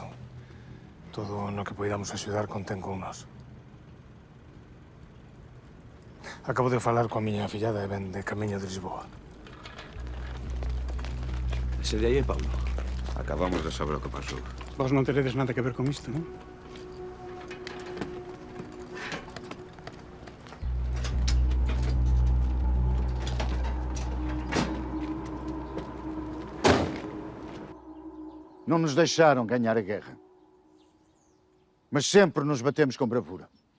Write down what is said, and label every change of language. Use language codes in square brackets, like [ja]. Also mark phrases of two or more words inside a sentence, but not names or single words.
[gl] Todo no que poidamos axudar contén con nós. Acabo de falar coa miña fillada e ven de camiño de Lisboa. Ese de aí é Paulo. Acabamos de saber o que pasou. Vos non teredes nada que ver con isto, non? [pt] Não nos deixaram ganhar a guerra. Mas sempre nos batemos com bravura.